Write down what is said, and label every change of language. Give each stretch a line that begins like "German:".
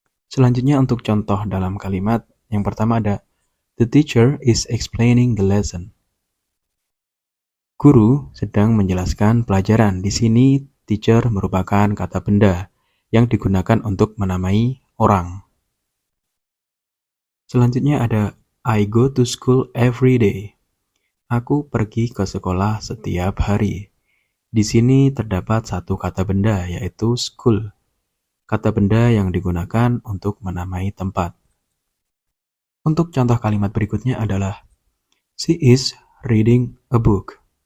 Indonesian: Selanjutnya untuk contoh dalam kalimat, yang pertama ada
English: the teacher is explaining the lesson.
Indonesian: Guru sedang menjelaskan pelajaran. Di sini teacher merupakan kata benda yang digunakan untuk menamai orang. Selanjutnya ada
English: I go to school every day.
Indonesian: Aku pergi ke sekolah setiap hari. Di sini terdapat satu kata benda yaitu school. Kata benda yang digunakan untuk menamai tempat. Untuk contoh kalimat berikutnya adalah
English: she is reading a book.